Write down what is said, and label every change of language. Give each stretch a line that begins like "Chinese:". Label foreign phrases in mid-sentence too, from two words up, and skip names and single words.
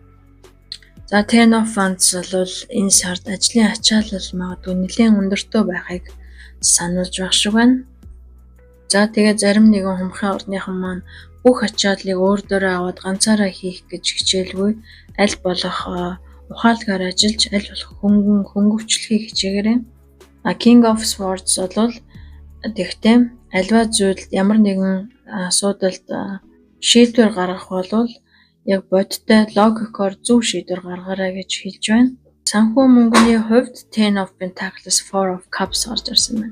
Mongolian: За
English: Ten of Wands
Mongolian: бол энэ сард ажлын ачаалал магадгүй нэлээд өндөртөө байхыг сануулж байх шиг байна. За тэгээ зарим нэгэн хумхын орныхан маань бүх ачааллыг өөр дөрөө аваад ганцаараа хийх гэж хичээлгүй аль болох ухаалгаар ажиллаж аль болох хөнгөвчлөхийг хичээгээрэй.
English: King of Swords
Mongolian: бол тэгтээ альва зүйлд ямар нэгэн асуудалд шийдвэр гаргах бол яг бодиттой логикоор зөв шийдвэр гаргаарай гэж хэлж байна. Санхүү мөнгөний хувьд
English: Ten of Pentacles, Four of Cups
Mongolian: гарч ирсэн байна.